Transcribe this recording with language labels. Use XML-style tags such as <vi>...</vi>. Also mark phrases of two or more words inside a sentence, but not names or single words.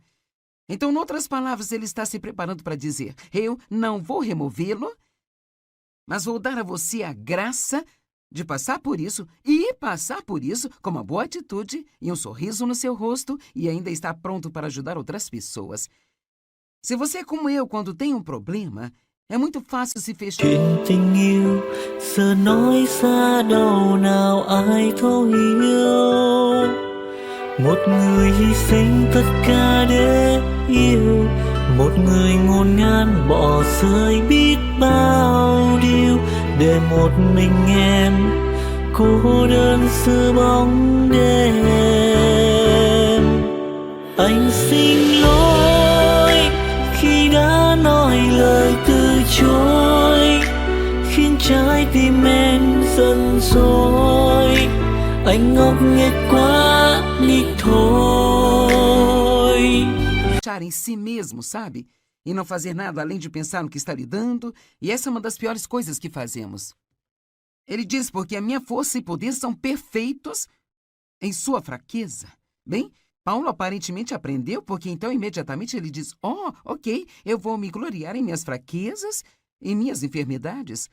<pt>Então, em outras palavras, ele está se preparando para dizer: eu não vou removê-lo, mas vou dar a você a graça de passar por isso e passar por isso com uma boa atitude e um sorriso no seu rosto e ainda está pronto para ajudar outras pessoas. Se você é como eu quando tem um problema, é muito fácil se fechar.</pt> <vi>Chuyện tình yêu giờ nói xa đâu nào ai thấu hiểu. Một người hy sinh tất cả để yêu, một người ngôn ngang bỏ rơi biết bao điều, để một mình em cô đơn giữa bóng đêm. Anh xin lỗi khi đã nói lời từ chối, khiến trái tim em giận dỗi. Anh ngốc nghếch quá đi thôi.</vi> <pt>Fechar em si mesmo, sabe? E não fazer nada além de pensar no que está lhe dando. E essa é uma das piores coisas que fazemos. Ele diz: porque a minha força e poder são perfeitos em sua fraqueza. Bem, Paulo aparentemente aprendeu, porque então imediatamente ele diz: oh, ok, eu vou me gloriar em minhas fraquezas, em minhas enfermidades.</pt>